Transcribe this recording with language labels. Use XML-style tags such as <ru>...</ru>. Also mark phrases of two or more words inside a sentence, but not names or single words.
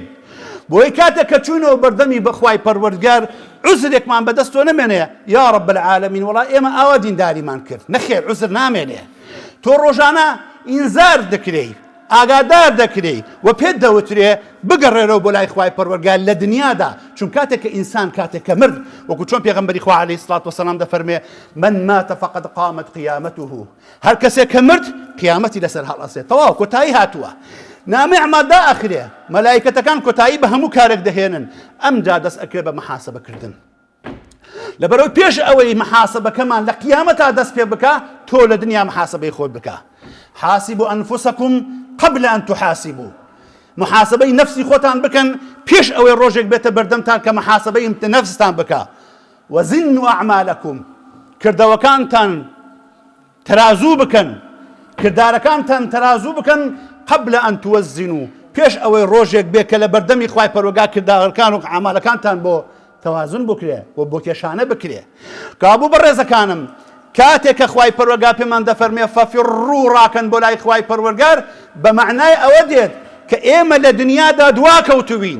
<ckb>بۆی کاتێک کە چوونەوە بەردەمی بەخوای پەروەردگار عوزرێکمان بەدەستۆ نەمێنێ</ckb> <ar>یا رب العالمین</ar> <ckb>وڵا ئێمە ئاوا دینداریمان کرد. نەخێر، عوزر نامێنێ. تۆ ڕۆژانە ئینزار دەکرێی، ئاگادار دەکرێی و پێت دەوترێ بگەڕێرەوە بۆ لای خوای پەروەردگار لە دنیادا. چون کاتێک کە ئینسان کاتێک کە مرد، وەکو چۆن پێغەمبەری خوا</ckb> <ar>عەلەیهی سڵات وەسەلام</ar> <ckb>دەفەرمێ</ckb> <ar>من مات فقد قامت قیامته.</ar> <ckb>هەر کەسێک کە مرد قیامەتی لەسەر هەڵئەسێت، تەواو کۆتایی هاتووە. نامێ عەمەلدا ئەخرێ، مەلایکەتەکان کۆتایی بە هەموو کارێک دەهێنن. ئەمجا دەست ئەکرێ بە محاسبەکردن. لەبەرەوەی پێش ئەوەی محاسبەکەمان لە قیامەتا دەست پێ بکە، تۆ لە دنیا محاسبەی خۆت بکە.</ckb> <ar>حاسبوا أنفسكم قبل أن تحاسبوا.</ar> <ckb>محاسبەی نەفسی خۆتان بکەن پێش ئەوەی ڕۆژێک بێتە بەردەمتان کە محاسبەی نەفستان بکە.</ckb> <ar>وزنوا أعمالكم.</ar> <ckb>کردەوەکانتان ترازوو بکەن، کردارەکانتان ترازوو بکەن</ckb> <ar>قبل أن توزنوا.</ar> <ckb>پێش ئەوەی ڕۆژێک بێ کە لە بەردەمی خوای پەروەردگار کردارەکان و ئەعمالەکانتان بۆ تەوازن بکرێ و بۆ کێشانە بکرێ. کابوو بەڕێزەکانم کاتێک کە خوای پەروەردگار پێمان دەفەرمێ فەفرڕوو ڕاکەن بۆ لای خوای پەروەردگار بە معنای ئەوە دێت کە ئێمە لە دنیادا دواکەوتوین.</ckb>